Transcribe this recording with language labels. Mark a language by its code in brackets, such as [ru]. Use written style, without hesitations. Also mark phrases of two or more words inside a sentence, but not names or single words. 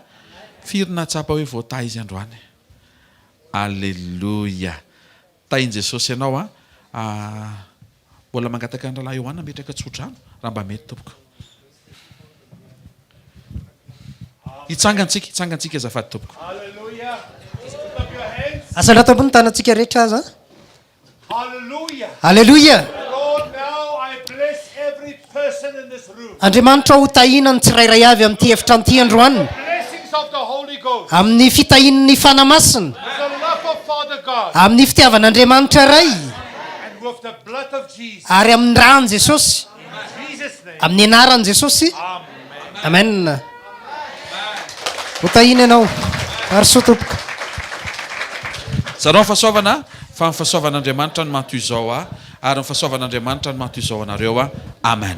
[mg] Firina tsapa hoe voata izy androany. Alleluia. Tahin Jesosy ianao a mbola mangataka ny rahalahy Johann metraka tsodrano raha mba mety tompoko. Hitsangantsika azafady tompoko. [en] Hallelujah. Put up your hands. [mg] Asalato ambony tanantsika rehetra aza. Hallelujah. Alleluia. [en] Lord, now I bless every person in this room. [mg] Andriamanitra ho tahina ny tsirairay avy amin'ity efitra amin'ity androany [en] Blessings of the Holy Ghost. [mg] amin'ny fitahin'ny fanamasina [en] With the love of Father God. [mg] amin'ny fitiavan'Andriamanitra iray [en] And with the blood of Jesus. [mg] ary amin'ny ràn Jesosy [en] In Jesus' name. [mg] amin'ny anaran'i Jesosy. Amen. Amen. Ho tahina ianao ary soa tompoko. Zareo fahasoavana fa ny fahasoavan'Andriamanitra no matoy izao ary ny fahasoavan'Andriamanitra no matoy izao anareo Amen.